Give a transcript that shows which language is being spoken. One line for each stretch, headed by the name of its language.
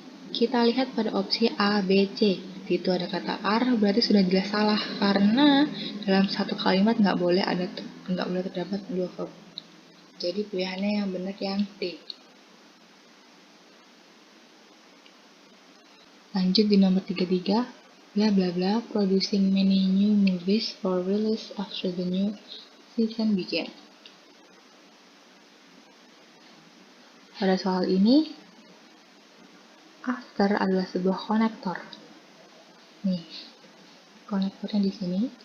Indonesian: Kita lihat pada opsi A, B, C. Itu ada kata are, berarti sudah jelas salah karena dalam satu kalimat nggak boleh terdapat dua verb. Jadi pilihannya yang benar yang D. Lanjut di nomor 33,
English: bla bla bla producing many new movies for release after the new season began.
Indonesian: Pada soal ini, after adalah sebuah konektor. Nih, konektornya di sini.